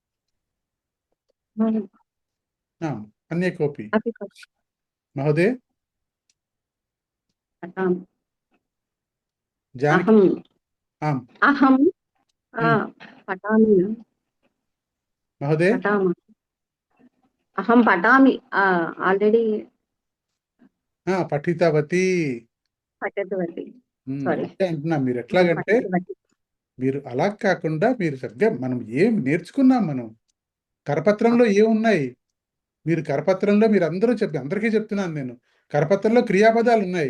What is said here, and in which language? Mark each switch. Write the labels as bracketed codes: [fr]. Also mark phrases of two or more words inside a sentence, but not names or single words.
[sa] आम्. अन्ये कोऽपि महोदय? जानकी? आम्. अहं पठामि महोदय? अहं पठामि. आल्रेडी పఠితవతి. పఠితవతి. [te] అంటున్నా. మీరు ఎట్లాగంటే మీరు అలా కాకుండా మీరు సరిగ్గా మనం ఏం నేర్చుకున్నాం, మనం కరపత్రంలో ఏమున్నాయి, మీరు కరపత్రంలో మీరు అందరికీ చెప్తున్నాను నేను, కరపత్రంలో క్రియాపదాలు ఉన్నాయి.